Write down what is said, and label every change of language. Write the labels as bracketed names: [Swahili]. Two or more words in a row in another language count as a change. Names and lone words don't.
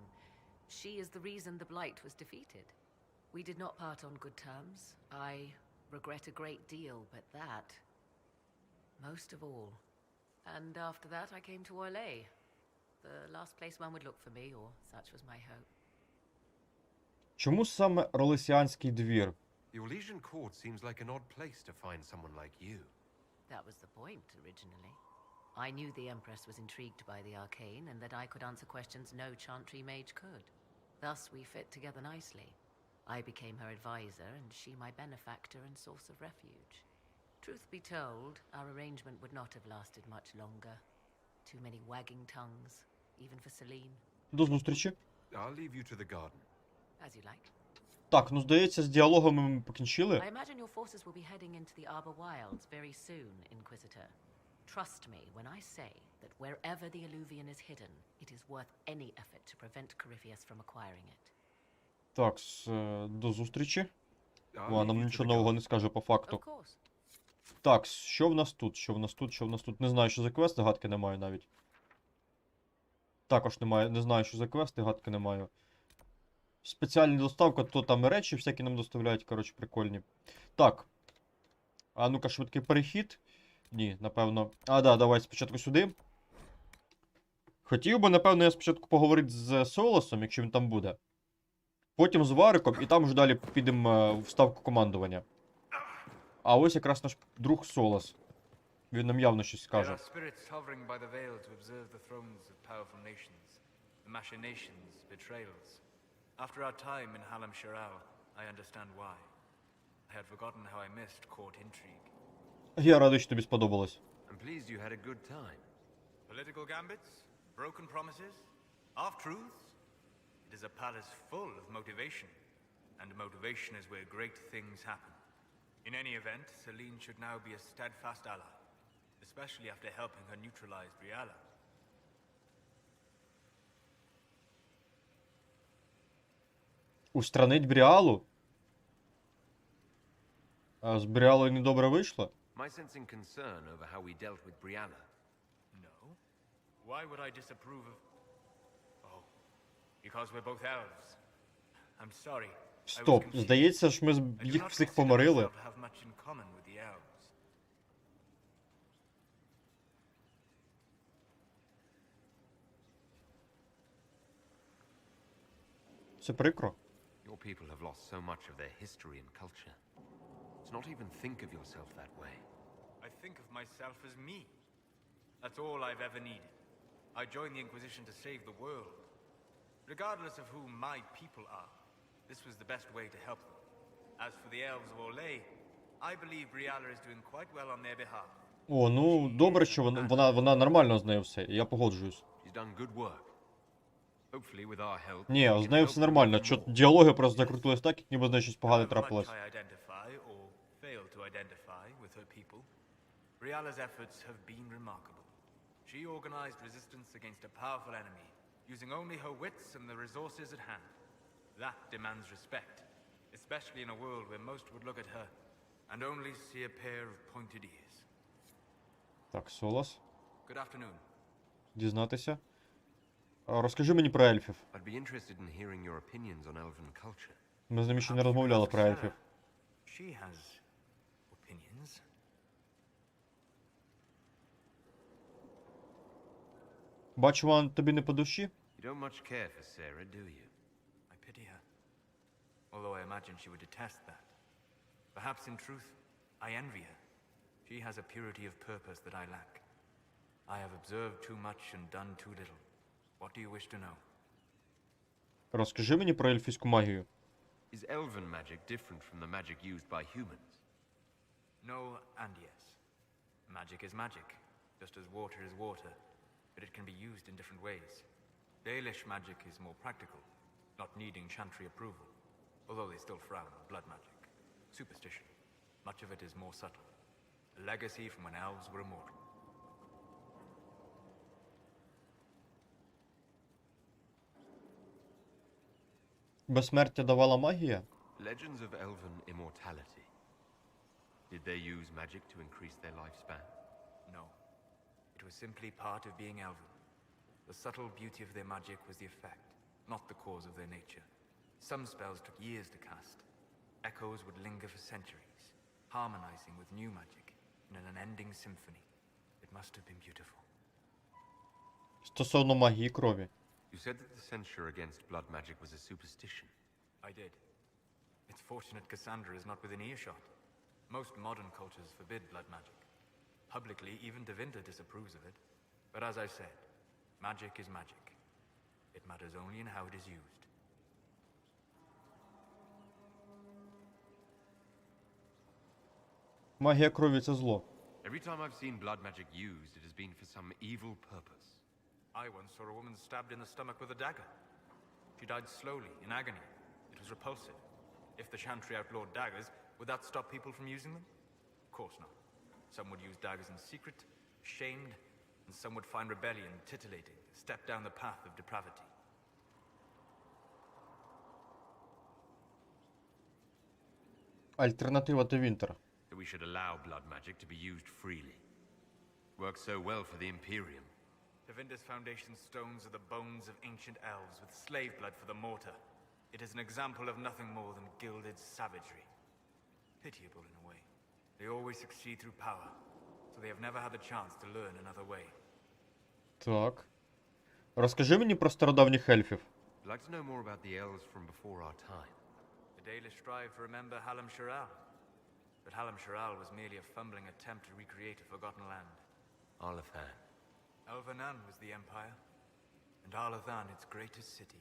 [English] She is the reason the Blight was defeated. We did not part on good terms. I regret a great deal, but that, most of all. And after that, I came to Orlais, the last place one would look for me, or such was my hope. [Ukrainian] Чому саме Ролесіанський двір? [English] The Orlesian court seems like an odd place to find someone like you. That was the point, originally. I knew the Empress was intrigued by the arcane, and that I could answer questions no Chantry mage could. Thus, we fit together nicely. I became her advisor, and she my benefactor and source of refuge. Truth be told, our arrangement would not have lasted much longer. Too many wagging tongues, even for Celine. [Ukrainian] До зустрічі. [English] I'll leave you to the garden. As you like. [Ukrainian] Так, ну здається, з діалогами ми покінчили. [English] I imagine your forces will be heading into the Arbor Wilds very soon, Inquisitor. Trust me when I say that wherever the Illuvian is hidden, it is worth any effort to prevent Corypheus from acquiring it. [Ukrainian] Так, до зустрічі. Вона нам нічого нового не скаже по факту. Так, що в нас тут? Що в нас тут? Що в нас тут? Не знаю, що за квести, гадки не маю навіть. Також не знаю, що за квести, гадки не маю. Спеціальна доставка, то там і речі всякі нам доставляють, коротше, прикольні. Так. А ну-ка, швидкий перехід. Ні, напевно. А, да, давай спочатку сюди. Хотів би, напевно, я спочатку поговорити з Солосом, якщо він там буде. Потім з Вариком, і там вже далі підемо в ставку командування. А ось якраз наш друг Солос. Він нам явно щось скаже. [English] After our time in Halam Shiral, I understand why. I had forgotten how I missed court intrigue. [Ukrainian] Я радий, що тобі сподобалось. [English] I'm pleased you had a good time. Political gambits, broken promises, half-truths. It is a palace full of motivation, and motivation is where great things happen. In any event, Celine should now be a steadfast ally, especially after helping her neutralize Briala. [Ukrainian] Устранить Бріалу? А з Бріалою недобре вийшло? [English] My sensing concern over how we dealt with Briala. No. Why would I disapprove of... Oh, because we're both elves. I'm sorry. [Ukrainian] Стоп, здається ж, ми їх всіх помирили. Це прикро. [English] Your people have lost so much of their history and culture. To not even think of yourself that way. I think of myself as me. That's all I've ever needed. I joined the Inquisition to save the world. Regardless of who my people are, this was the best way to help them. As for the elves of Orlais, I believe Briala is doing quite well on their behalf. [Ukrainian] О, ну, добре, що вона нормально з нею все, я погоджуюсь. [English] She's done good work. Hopefully with our help. [Ukrainian] Ні, з нею все нормально. Чо діалоги просто закрутились так, як ніби з нею щось погане трапилось. [English] Briala's efforts have been remarkable. She organized resistance against a powerful enemy, using only her wits and the resources at hand. That demands respect, especially in a world where most would look at her and only see a pair of pointed ears. [Ukrainian] Так, Солос. [English] Good afternoon. [Ukrainian] Дізнатися. Розкажи мені про ельфів. [English] I'd be interested in hearing your opinions on elven culture. [Ukrainian] Ми з ними ще не розмовляли про ельфів. [English] She has opinions. [Ukrainian] Бачу, вона тобі не по душі? [English] You don't much care for Sarah, do you? I pity her. Although I imagine she would detest that. Perhaps in truth, I envy her. She has a purity of purpose that I lack. I have observed too much and done too little. What do you wish to know? [Ukrainian] Розкажи мені про ельфійську магію. [English] Is elven magic different from the magic used by humans? No and yes. Magic is magic, just as water is water, but it can be used in different ways. Dalish magic is more practical, not needing chantry approval, although they still frown on blood magic. Superstition. Much of it is more subtle. A legacy from when elves were immortal. [Ukrainian] Безсмертя давала магія? [English] Legends of elven immortality. Did they use magic to increase their lifespan? No. It was simply part of being elven. The subtle beauty of their magic was the effect, not the cause of their nature. Some spells took years to cast. Echoes would linger for centuries, harmonizing with new magic in an unending symphony. It must have been beautiful. [Ukrainian] Стосовно магії крові. [English] You said that the censure against blood magic was a superstition. I did. It's fortunate Cassandra is not within earshot. Most modern cultures forbid blood magic. Publicly, even Devinter disapproves of it. But as I said, magic is magic. It matters only in how it is used. [Ukrainian] Магія крові – це зло. [English] Every time I've seen blood magic used, it has been for some evil purpose. I once saw a woman stabbed in the stomach with a dagger. She died slowly, in agony. It was repulsive. If the chantry outlawed daggers, would that stop people from using them? Of course not. Some would use daggers in secret, shamed, and some would find rebellion titillating, step down the path of depravity. [Ukrainian] Альтернатива до Вінтера. [English] That we should allow blood magic to be used freely. Works so well for the Imperium. Tevinter's foundation stones are the bones of ancient elves with slave blood for the mortar. It is an example of nothing more than gilded savagery. Pitiable in a way. They always succeed through power, so they have never had the chance to learn another way. [Ukrainian] Так. Розкажи мені про стародавніх ельфів. [English] I'd like to know more about the elves from before our time. The Dalish strive to remember Hallam Shiral, but Hallam Shiral was merely a fumbling attempt to recreate a forgotten land. Arlathan. Elvanan was the empire, and Arlathan its greatest city.